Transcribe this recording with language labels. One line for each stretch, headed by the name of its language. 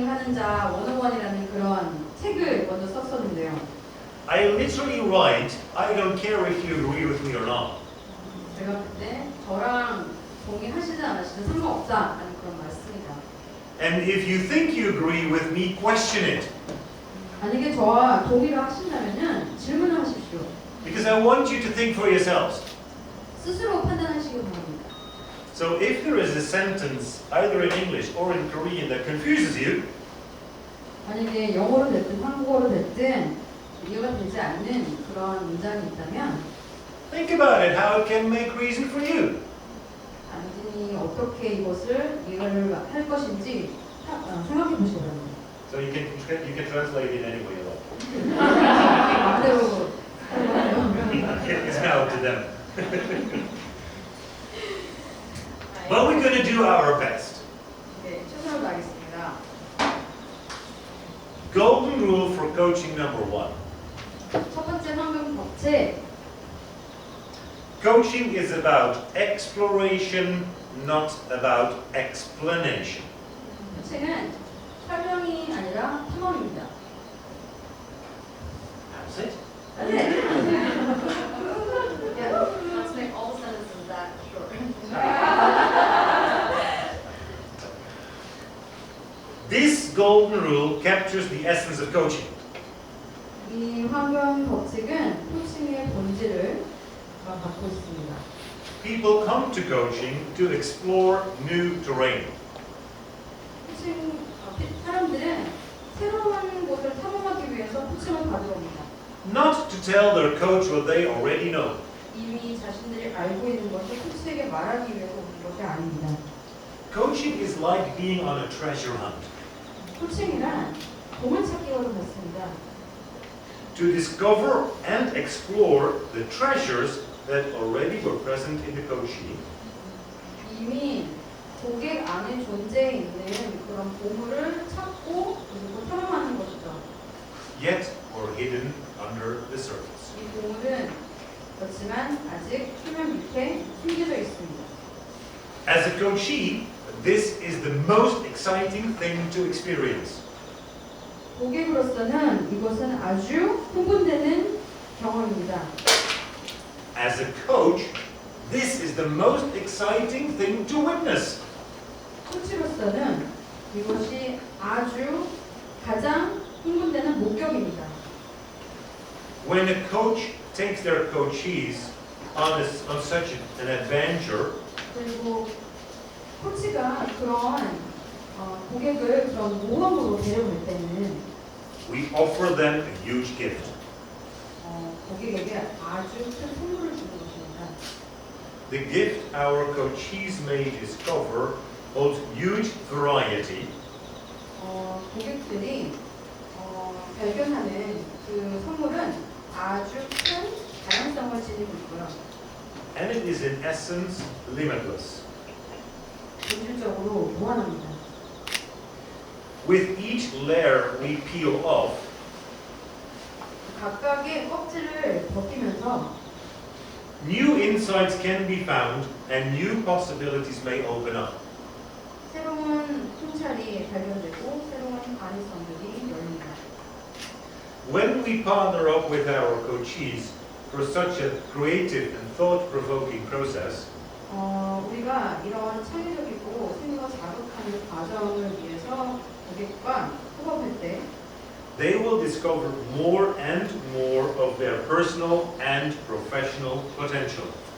Korean: 강사 101이라는 그런 책을 먼저 썼었는데요.
English: I literally write, I don't care if you agree with me or not.
Korean: 제가 그때 저랑 동의하시든 안 하시든 상관없다라는 그런 말 씁니다.
English: And if you think you agree with me, question it.
Korean: 만약에 저와 동의를 하신다면은 질문을 하십시오.
English: Because I want you to think for yourselves.
Korean: 스스로 판단하시기 바랍니다.
English: So if there is a sentence, either in English or in Korean, that confuses you,
Korean: 만약에 영어로 됐든 한국어로 됐든 이해가 되지 않는 그런 문장이 있다면
English: think about it, how it can make reason for you.
Korean: 당신이 어떻게 이것을 이해를 할 것인지 생각해 보시기 바랍니다.
English: So you can translate it any way you like.
Korean: 마음대로
English: It's now up to them. But we're going to do our best.
Korean: 네, 최선을 다하겠습니다.
English: Golden rule for coaching number 1.
Korean: 첫 번째 황금 법칙.
English: Coaching is about exploration, not about explanation.
Korean: 법칙은 설명이 아니라 탐험입니다.
English: That's it.
Korean: 네.
English: Yeah, let's make all sentences that short. This golden rule captures the essence of coaching.
Korean: 이 황금 법칙은 코칭의 본질을 갖고 있습니다.
English: People come to coaching to explore new terrain.
Korean: 코칭 사람들은 새로운 곳을 탐험하기 위해서 코칭을 받으러 옵니다.
English: Not to tell their coach what they already know.
Korean: 이미 자신들이 알고 있는 것을 코치에게 말하기 위해서 오는 것이 아닙니다.
English: Coaching is like being on a treasure hunt.
Korean: 코칭이란 보물찾기와 같습니다.
English: To discover and explore the treasures that already were present in the coachee,
Korean: 이미 고객 안에 존재해 있는 그런 보물을 찾고 그리고 탐험하는 것이죠.
English: yet were hidden under the surface.
Korean: 이 보물은 그렇지만 아직 표면 밑에 숨겨져 있습니다.
English: As a coachee, this is the most exciting thing to experience.
Korean: 고객으로서는 이것은 아주 흥분되는 경험입니다.
English: As a coach, this is the most exciting thing to witness.
Korean: 코치로서는 이것이 아주 가장 흥분되는 목격입니다.
English: When a coach takes their coachees on such an adventure,
Korean: 그리고 코치가 그런 고객을 그런 모험으로 데려올 때는
English: we offer them a huge gift.
Korean: 고객에게 아주 큰 선물을 주는 것입니다.
English: The gift our coachees may discover holds huge variety,
Korean: 고객들이 발견하는 그 선물은 아주 큰 다양성을 지니고 있고요.
English: and it is in essence limitless.
Korean: 본질적으로 무한합니다.
English: With each layer we peel off,
Korean: 각각의 껍질을 벗기면서
English: new insights can be found and new possibilities may open up.
Korean: 새로운 통찰이 발견되고 새로운 가능성들이 열립니다.
English: When we partner up with our coachees for such a creative and thought-provoking process,
Korean: 우리가 이런 창의적이고 생각 자극하는 과정을 위해서 고객과 협업할 때
English: they will discover more and more of their personal and professional potential.